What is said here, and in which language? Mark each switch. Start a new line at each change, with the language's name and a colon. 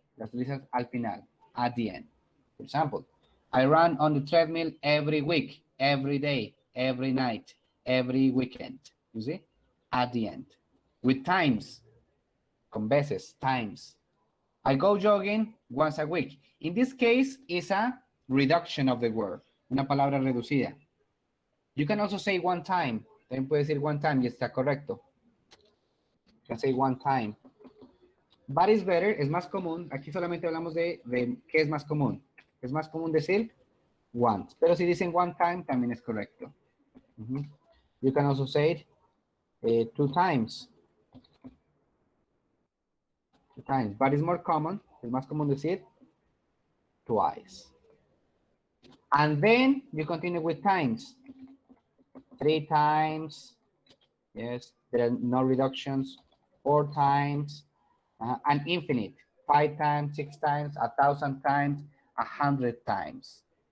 Spanish: Las utilizas al final,
English: at the end. For example, I run on the treadmill every week, every day, every night, every weekend. You see? At the end. With times,
Spanish: con veces,
English: times. I go jogging once a week. In this case, it's a reduction of the word,
Spanish: una palabra reducida.
English: You can also say one time.
Spanish: También puede decir
English: one time
Spanish: y está correcto.
English: You can say one time. But is better,
Spanish: es más común. Aquí solamente hablamos de qué es más común. Es más común decir once. Pero si dicen one time, también es correcto.
English: You can also say it 2 times. 2 times. But it's more common.
Spanish: Es más común decir twice.
English: And then you continue with times. 3 times. Yes, there are no reductions. 4 times. And infinite. 5 times, 6 times, 1,000 times, 100 times.